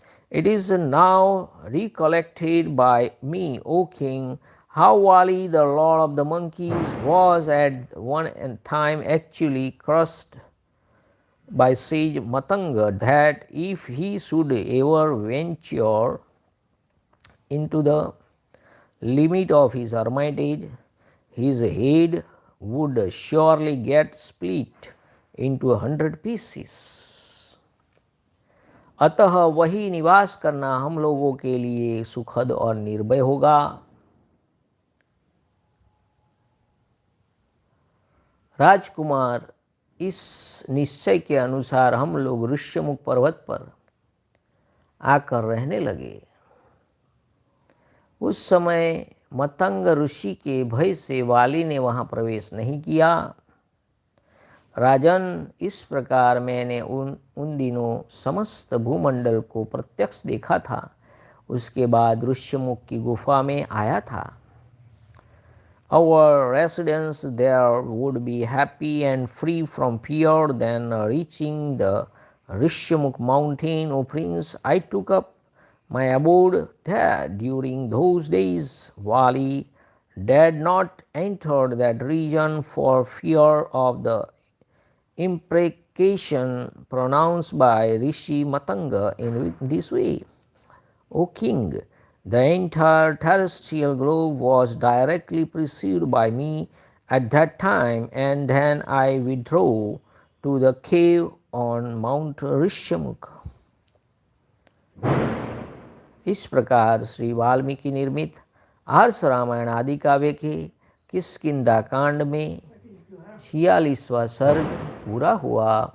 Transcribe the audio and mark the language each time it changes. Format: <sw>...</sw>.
<en>It is now recollected by me, O king, how Vali, the lord of the monkeys, was at one time actually crushed by sage Matanga, that if he should ever venture into the limit of his hermitage, his head would surely get split into 100 pieces.</en> <hi>अतः वही निवास करना हम लोगों के लिए सुखद और निर्भय होगा। राजकुमार, इस निश्चय के अनुसार हम लोग ऋष्यमुख पर्वत पर आकर रहने लगे। उस समय मतंग ऋषि के भय से वाली ने वहाँ प्रवेश नहीं किया। राजन, इस प्रकार मैंने उन दिनों समस्त भूमंडल को प्रत्यक्ष देखा था। उसके बाद ऋष्यमुख की गुफा में आया था।</hi> <en>Our residence there would be happy and free from fear. Then reaching the Rishyamukh mountain, O prince, I took up my abode there. During those days, Vali dared not enter that region for fear of the imprecation pronounced by Rishi Matanga in this way. O king, the entire terrestrial globe was directly perceived by me at that time, and then I withdrew to the cave on Mount Rishyamukh.</en> <hi>इस प्रकार श्री वाल्मीकि निर्मित आर्ष रामायण आदि काव्य के किष्किंधा कांड में 46वां सर्ग पूरा हुआ।</hi>